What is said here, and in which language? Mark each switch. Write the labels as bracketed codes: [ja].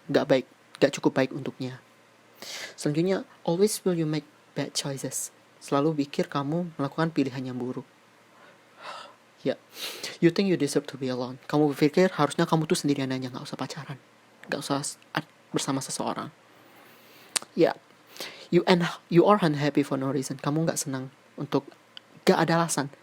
[id] Gak cukup baik untuknya. Selanjutnya, [en] always will you make bad choices. [id] Selalu pikir kamu melakukan pilihan yang buruk. [en] Ya, you think you deserve to be alone. [id] Kamu berpikir harusnya kamu tuh sendirian aja, gak usah pacaran. Gak usah bersama seseorang. [en] Ya, you are unhappy for no reason. [id] Kamu gak senang untuk gak ada alasan.